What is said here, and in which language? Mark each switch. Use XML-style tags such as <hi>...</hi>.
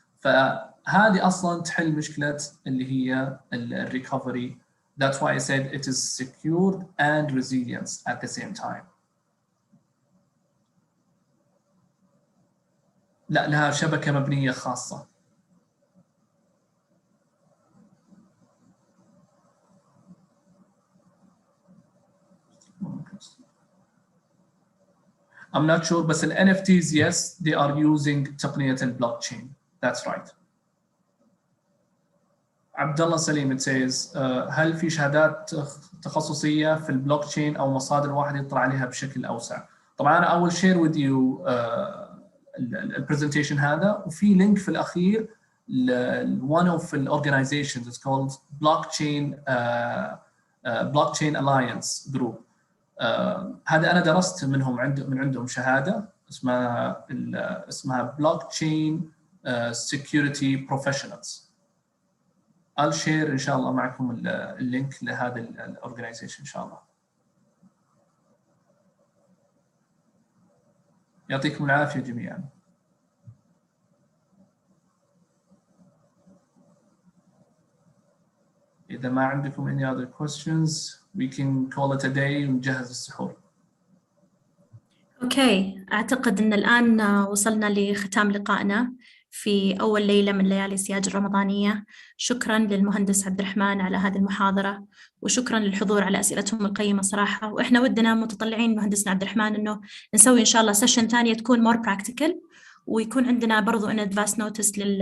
<ar>فهذه أصلاً تحل مشكلة اللي هي recovery.</ar> <en>That's why I said it is secure and resilience at the same time.</en> <ar>لا لها شبكة مبنية خاصة.</ar> <en>I'm not sure, but the NFTs, yes, they are using</en> <ar>تقنية</ar> <en>blockchain. That's right.</en> <ar>عبد الله سليم</ar> <en>it says</en> <ar>هل في شهادات تخصصية في البلوكتشين أو مصادر واحد يطلع عليها بشكل أوسع؟ طبعاً</ar> <en>I will share with you</en> <ar>البرزنتيشن هذا وفي لينك في الأخير</ar> <en>one of the organizations it's called blockchain alliance group.</en> <ar>هذا أنا درست منهم من عندهم شهادة اسمها blockchain security professionals.</ar> <en>I'll share</en> <ar>إن شاء الله معكم اللينك لهذا الأورجنايزيشن إن شاء الله. يعطيكم العافية جميعاً. إذا ما عندكم</ar> <en>any other questions we can call it a day</en> <ar>ونجهز السحور. أوكي، أعتقد أن الآن وصلنا لختام لقائنا في أول ليلة من ليالي سياج الرمضانية. شكراً للمهندس عبد الرحمن على هذه المحاضرة وشكراً للحضور على أسئلتهم القيمة صراحة. وإحنا ودنا متطلعين مهندسنا عبد الرحمن أنه نسوي إن شاء الله سيشن ثانية تكون</ar> <en>more practical</en> <ar>ويكون عندنا برضو</ar> <en>in advance notice</en>